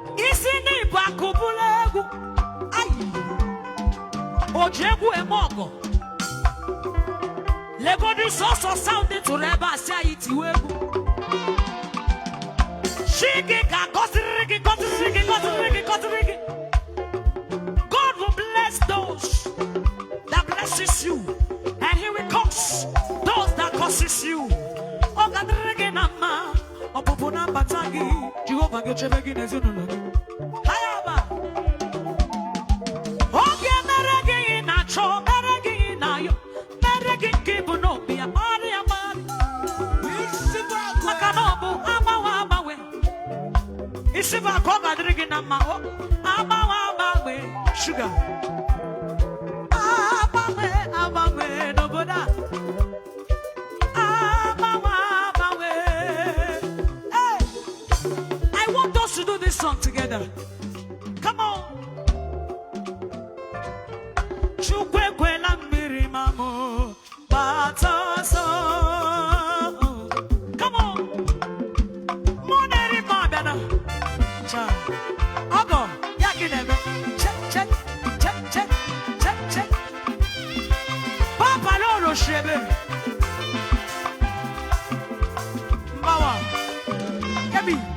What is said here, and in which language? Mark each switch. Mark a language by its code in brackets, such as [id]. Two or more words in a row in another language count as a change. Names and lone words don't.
[ig] Isi ndị Igbo akụbula egwu. Ayi. O ji egwu eme ọgọ. Legodu sọsọ sound tụrụ ebe a, sị anyị tiwe egwu. Chi gị ga-agọziriri gị, gọziriri gị, gọziriri gị, gọziriri gị. [en] God will bless those that blesses you, and he will curse those that curses you. [ig] Ọ ga-adịrị gị na mma. Ọpụpụ na mbata gị, Jehova ga-echebe gị n'ezinụlọ gị. Hayaba. Ọ ga-emere gị ihe ị na-achọ, mere gị ihe ị na-ayọ, mere gị nke bụ n'obi ya, ọrụ ya mara. Maka na ọ bụ agbanwe agbanwe. Isi bụ akụ ọ ga-adịrị gị na mma, ọ agbanwe agbanwe, sugar. Agbanwe agbanwe n'obodo a. Agbanwe, agbanwe. Hey! [en] I want us to do this song together. Come on. [ig] Chukwu ekwela mmiri ma mụ gbata ọsọ. [en] Come on. [ig] Mụ na-eri mma abịa na. Cha. Ọgọ, ya gị na-eme. Che, che, che, che, che, che. Papa Lolo Shebe. Mbawa. Kebi.